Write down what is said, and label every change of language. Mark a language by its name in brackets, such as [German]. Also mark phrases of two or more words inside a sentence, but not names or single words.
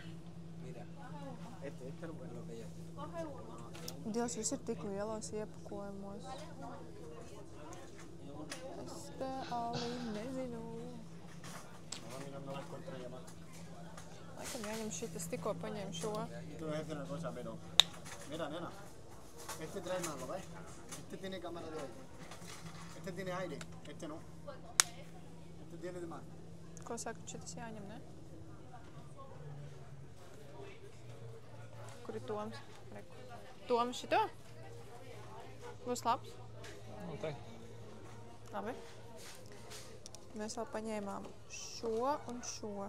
[Latvian] Dievs, viss ir tik lielos iepakojumos. Es reāli nezinu. Laikam jāņem šitas, tikko paņem šo. [Spanish] Mira, nena. Este trae mango, ¿ves? Este tiene cámara de aire. Este tiene aire, este no. Este tiene de mar. [Latvian] Ko saka, šitas jāņem, ne? Kur ir Toms? Reku. Toms šito? Būs labs? Noteikti. Labi. Mēs vēl paņēmām šo un šo.